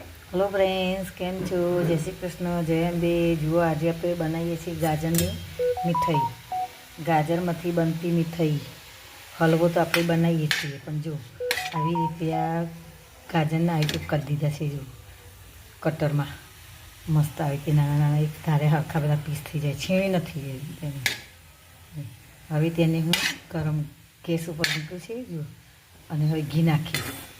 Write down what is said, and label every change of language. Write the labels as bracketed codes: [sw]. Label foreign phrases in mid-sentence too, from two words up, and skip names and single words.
[en] Hello friends, [gu] કેમ છો? જય શ્રી કૃષ્ણ, જય અંબે। જુઓ આજ આપ બનાવીએ છીએ ગાજરની મીઠાઈ। ગાજરમાંથી બનતી મીઠાઈ હલવો તો આપ બનાવીએ છીએ, પણ જો આવી રીતે આ ગાજરના આવી રીતે કરી દીધા છે। જો કટરમાં મસ્ત આવી રીતે નાના નાના એક ધારે હરખા બધા પીસ થઈ જાય, છીણી નથી તેને। હવે તેને હું ગરમ ગેસ ઉપર મૂક્યું છે જો, અને હવે ઘી નાખીશ।